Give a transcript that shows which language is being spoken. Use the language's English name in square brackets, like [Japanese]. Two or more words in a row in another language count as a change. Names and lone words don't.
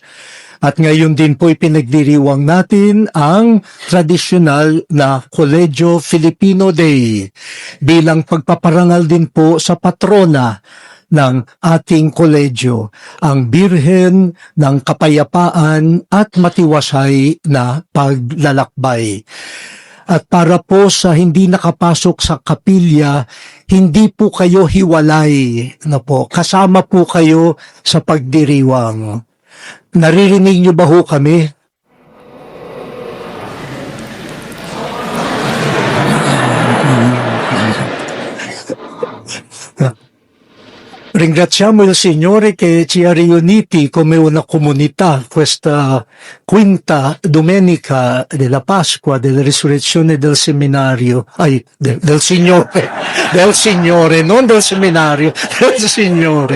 [Filipino] At ngayon din po ipinagdiriwang natin ang tradisyonal na Colegio Filipino Day bilang pagpaparangal din po sa patrona ng ating koledyo, ang Birhen ng Kapayapaan at Matiwasay na Paglalakbay. At para po sa hindi nakapasok sa kapilya, hindi po kayo hiwalay, kasama po kayo sa pagdiriwang. Naririnig niyo ba ho kami? [Italian] Ringraziamo il Signore che ci ha riuniti come una comunità questa quinta domenica della Pasqua, della risurrezione del seminario, del Signore, non del seminario, del Signore.